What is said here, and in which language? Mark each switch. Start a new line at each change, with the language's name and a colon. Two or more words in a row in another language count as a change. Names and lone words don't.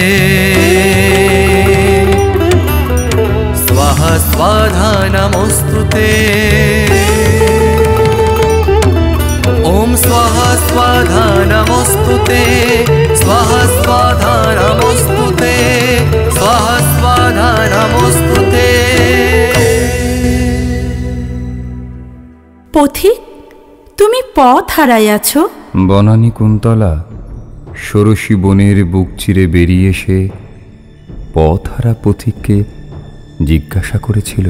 Sanskrit: स्वाहा स्वाधा नमोस्तुते। ॐ स्वाहा स्वाधा नमोस्तुते। स्वाहा स्वाधा नमोस्तुते। स्वाहा स्वाधा नमोस्तुते।
Bangla: পথিক, তুমি পথ হারাইয়াছ? বনানী কুন্তলা ষোড়শী বনের বুক চিরে বেরিয়ে এসে পথ হারা পথিককে জিজ্ঞাসা করেছিল।